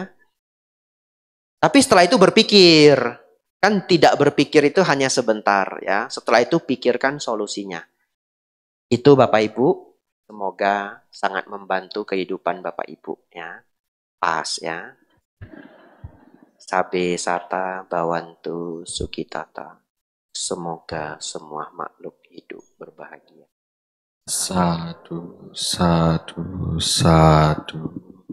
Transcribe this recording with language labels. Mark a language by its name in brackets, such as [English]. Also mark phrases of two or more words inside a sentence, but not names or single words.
[Indonesian] Tapi setelah itu berpikir. Kan tidak berpikir itu hanya sebentar ya. Setelah itu pikirkan solusinya. Itu Bapak Ibu, semoga sangat membantu kehidupan Bapak Ibu ya. Pas ya. [Pali] Sabe sata bawantu sukitata. [Indonesian] Semoga semua makhluk hidup berbahagia. [Pali] Sadu, sadu, sadu.